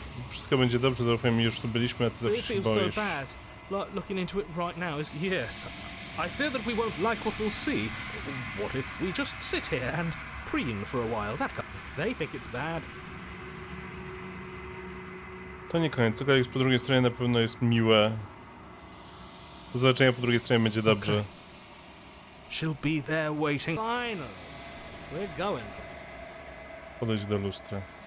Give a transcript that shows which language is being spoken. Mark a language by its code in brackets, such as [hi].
[pl] Wszystko będzie dobrze, zaufaj mi, już tu byliśmy, a ty zawsze [en] It [pl] się [en] feels so [pl] boisz. [en] bad. Like looking into it right now is... Yes. I fear that we won't like what we'll see. What if we just sit here and preen for a while? If they think it's bad... [pl] To nie koniec, cokolwiek jest po drugiej stronie na pewno jest miłe. Do zobaczenia po drugiej stronie będzie dobrze. [en] Okay. She'll be there waiting. Finally. We're going. [pl] Podejdź do lustra.